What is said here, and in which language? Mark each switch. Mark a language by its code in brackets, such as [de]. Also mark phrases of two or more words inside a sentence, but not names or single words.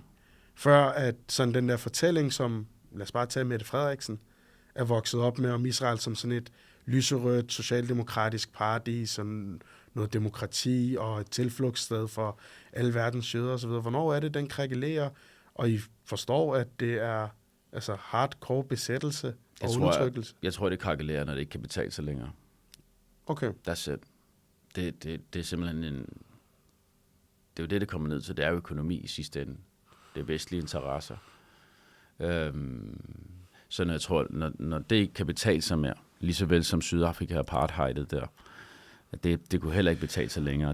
[da] Før at sådan den der fortælling, som, lad os bare tage Mette Frederiksen, er vokset op med om Israel som sådan et lyserødt, socialdemokratisk paradis, sådan noget demokrati og et tilflugtssted for alle verdens jøder osv. Hvornår er det, den krakelerer, og I forstår, at det er altså hardcore besættelse og undertrykkelse? Jeg tror, det krakelerer, når det ikke kan betale sig længere. Okay. [en] That's it. [da] Det er simpelthen en... Det er jo det kommer ned til. Det er jo økonomi i sidste ende. Det er vestlige interesser. Så når jeg tror, når det ikke kan betale sig mere, lige så vel som Sydafrika apartheidet der, det kunne heller ikke betale sig længere.